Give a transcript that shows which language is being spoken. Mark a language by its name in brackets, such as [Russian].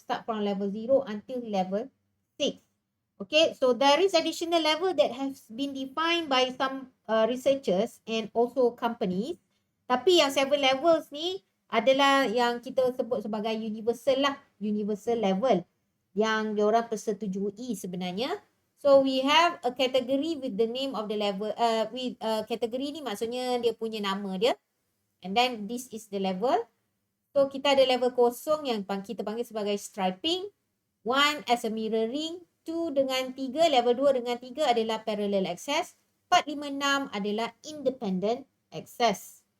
[English] Start from level 0 until level 6. Okay, so there is additional level that has been defined by some researchers and also companies. [Malay] Tapi yang 7 levels ni adalah yang kita sebut sebagai universal lah. Universal level. Yang diorang persetujui sebenarnya. [English] So we have a category with the name of the level. [Malay] Category ni maksudnya dia punya nama dia. [English] And then this is the level. [Malay] So kita ada level kosong yang kita panggil sebagai striping. [English] 1 as a mirroring. [Malay] 2 dengan 3. Level 2 dengan 3 adalah parallel access. 4, 5, 6 adalah independent access.